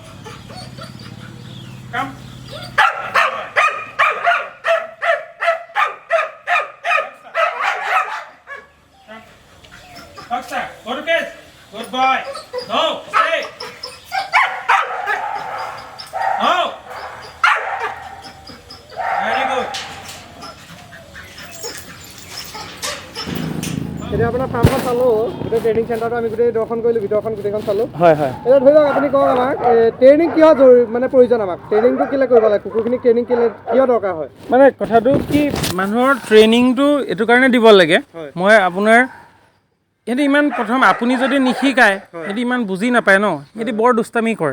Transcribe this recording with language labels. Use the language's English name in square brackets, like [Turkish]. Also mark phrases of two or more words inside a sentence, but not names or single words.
[English] Come. Come. Go to cage. Good boy. No. Stay. No. Very good. [Assamese] এতিয়া আপোনাৰ ফাৰ্মখন চালোঁ, গোটেই [English] training centreটো [Assamese] আমি গোটেই দৰ্শন কৰিলোঁ, ভিতৰখন গোটেইখন চালোঁ। হয় হয়। এতিয়া ধৰি লওক আপুনি কওক আমাক ট্ৰেইনিং কিয় মানে প্ৰয়োজন আমাক? ট্ৰেইনিংটো কেলৈ কৰিব লাগে? কুকুৰখিনিক ট্ৰেইনিং কিয় দৰকাৰ হয়? মানে কথাটো কি মানুহৰ ট্ৰেইনিংটো এইটো কাৰণে দিব লাগে, মই আপোনাৰ সিহঁতি ইমান প্ৰথম আপুনি যদি নিশিকায় সিহঁতি ইমান বুজি নাপায় ন, সিহঁতি বৰ দুষ্টামি কৰে।